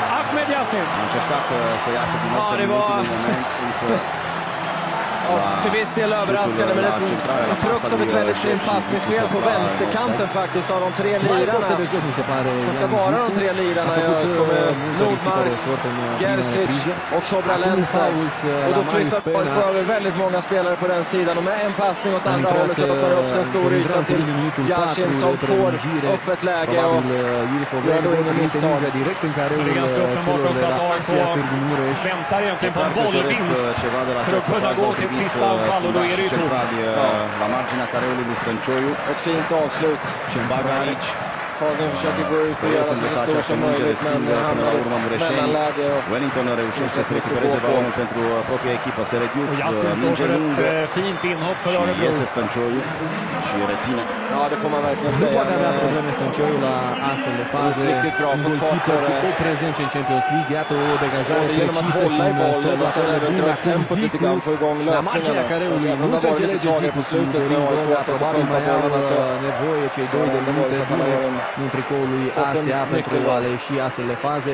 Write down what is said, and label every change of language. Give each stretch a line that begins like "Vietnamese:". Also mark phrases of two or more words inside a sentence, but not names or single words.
Romanian: Mediatic. A încercat să iasă din nou în ultimul moment, însă
Swedish: till viss del överraskande, men ett fruktansvärt väldigt fint passningsspel på vänsterkanten faktiskt av de tre lirarna. Det ska vara de tre lirarna i ÖSK med Nordmark, Gerzic och Sobralensa. Och då flyttar ÖSK över väldigt många spelare på den sidan. Och med en passning åt andra hållet så öppnar upp en stor yta till Yashin som får upp ett läge och gör då ingen misstag. Men det är ganska uppenbart också att AIK väntar egentligen på en bollvinst för att kunna gå till sista anfall och då är det ju tomt.
Romanian: La marginea careului lui Stăncioiu.
Swedish: Ett fint avslut.
Romanian: Bagă aici.
Swedish: Hagen försöker gå ut och göra så stor som möjligt, men hamnar i mellanläge.
Romanian: Wellington reușește să recupereze balonul pentru propria echipă. Serediuc, minge lungă. Și iese Stăncioiu și reține.
Swedish: Ja, det får man verkligen
Romanian: Nu
Swedish: säga.
Romanian: poate avea probleme Stăncioiu la astfel de faze. Un golkeeper cu o prezență în Champions League. Iată o degajare precisă și un stop la fel de bun. Acum Zicu, la marginea careului, nu se înțelege Zicu cu Dorin Goga. Probabil mai au nevoie cei doi de minute bune în tricoul lui ASEA pentru a le ieși astfel de faze.